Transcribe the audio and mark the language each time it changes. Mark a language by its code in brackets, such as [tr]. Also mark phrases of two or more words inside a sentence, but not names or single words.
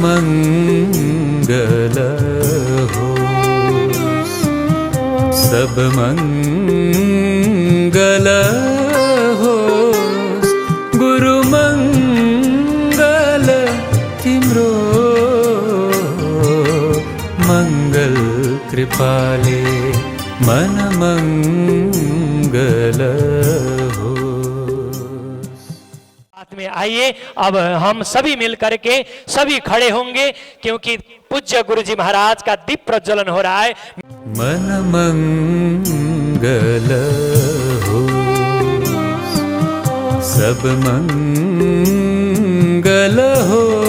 [ne] मंगल होस् सब मंगल होस् गुरु मंगल तिम्रो मंगल कृपाले मन मंगल हो। [hi] साथ में आइए अब हम सभी मिल करके सभी खड़े होंगे क्योंकि पूज्य गुरु जी महाराज का दीप प्रज्वलन हो रहा है। मन मंगल हो सब मंगल हो